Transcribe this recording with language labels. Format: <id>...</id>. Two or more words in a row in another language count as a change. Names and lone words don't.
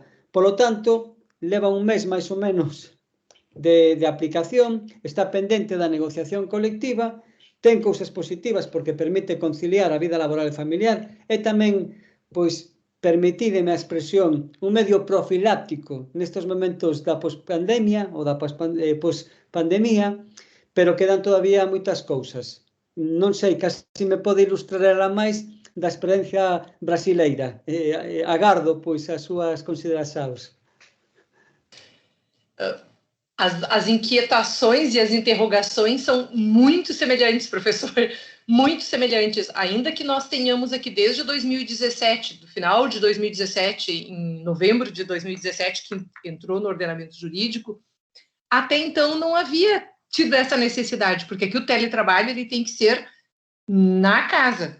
<gl>Polo tanto, leva un mes máis ou menos de aplicación, está pendente da negociación colectiva, ten cousas positivas porque permite conciliar a vida laboral e familiar e tamén, pois, permitideme a expresión, un medio profiláctico nestes momentos da pospandemia ou da pospandemia, pero quedan todavía moitas cousas. Non sei, casi me pode ilustrar ela máis da experiencia brasileira. Agardo, pois, as súas consideracións.</gl> <pt>As inquietações e as interrogações são muito semelhantes, professor, muito semelhantes, ainda que nós tenhamos aqui desde 2017, do final de 2017, em novembro de 2017, que entrou no ordenamento jurídico, até então não havia tido essa necessidade, porque aqui o teletrabalho ele tem que ser na casa.</pt>